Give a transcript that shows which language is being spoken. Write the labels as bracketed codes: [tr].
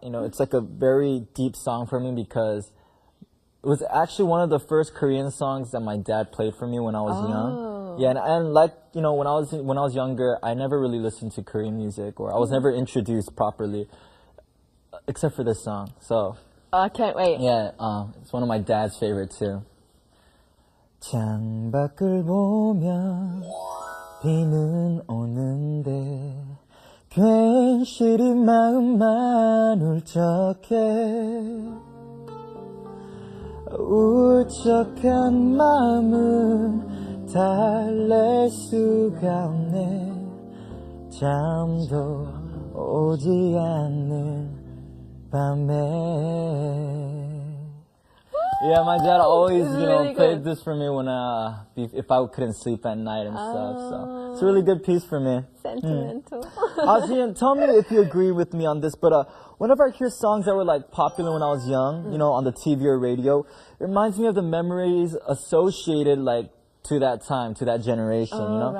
[en] You know, it's like a very deep song for me because it was actually one of the first Korean songs that my dad played for me when I was young. Yeah, and like, you know, when I was younger, I never really listened to Korean music, or I was never introduced properly, except for this song. So. Oh, I can't wait. Yeah, it's one of my dad's favorites too. [ko] 창밖을 보면 비는 오는데 괜시리 마음만 울적해 울적한 마음은 달랠 수가 없네 잠도 오지 않는 밤에. [en] Yeah, my dad always, you know, played this for me when if I couldn't sleep at night and stuff. So it's a really good piece for me. Sentimental. SeeAn, tell me if you agree with me on this, but whenever I hear songs that were like popular when I was young, you know, on the TV or radio, it reminds me of the memories associated like to that time, to that generation, you know,